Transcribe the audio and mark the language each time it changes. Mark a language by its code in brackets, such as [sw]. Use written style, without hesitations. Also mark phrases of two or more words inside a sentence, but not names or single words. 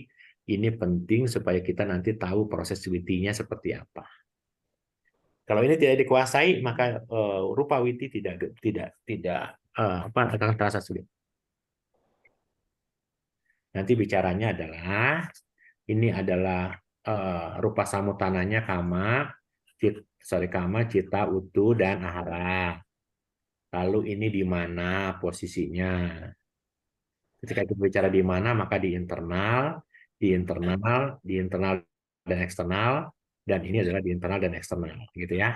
[id] Ini penting supaya kita nanti tahu proses witinya seperti apa. Kalau ini tidak dikuasai, maka [pi] rupa witi [id] tidak akan terasa sulit. Nanti bicaranya adalah ini adalah [pi] rupa samutananya kama, cita, utu, dan ahara. [id] Lalu ini di mana posisinya? Ketika kita bicara di mana, maka di internal dan eksternal, dan ini adalah di internal dan eksternal, gitu ya.